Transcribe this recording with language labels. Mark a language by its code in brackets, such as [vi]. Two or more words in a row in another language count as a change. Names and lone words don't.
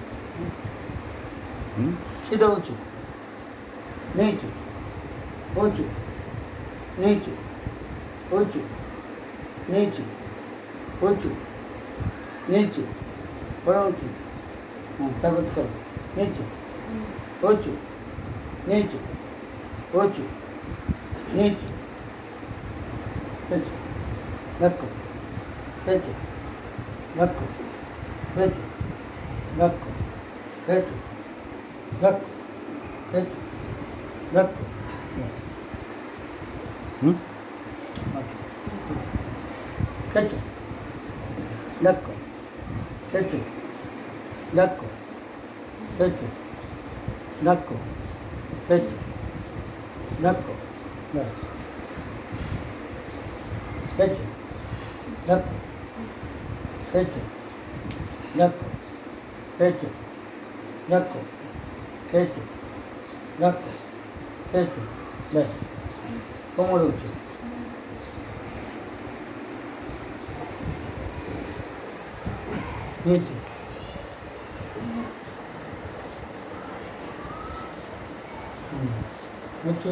[hi] सीधा ऊंचे नीचे ऊंचे नीचे ऊंचे नीचे ऊंचे नीचे, बड़ा ऊंचे, हाँ ताकत करो, नीचे ऊंचे नीचे ऊंचे नीचे, खींचो, धक्को, खींचो, धक्को, खींचो, धक्को, खींचो, धक्को, खींचो, धक्को, बस। खींचो, धक्को, खींचो, धक्को, खींचो, धक्को, खींचो, धक्को, बस। खींचो, धक्को, खींचो, धक्को, खींचो, धक्को, खींचो, धक्को, खींचो, बस। कोमर ऊंचे, नीचे ऊंचे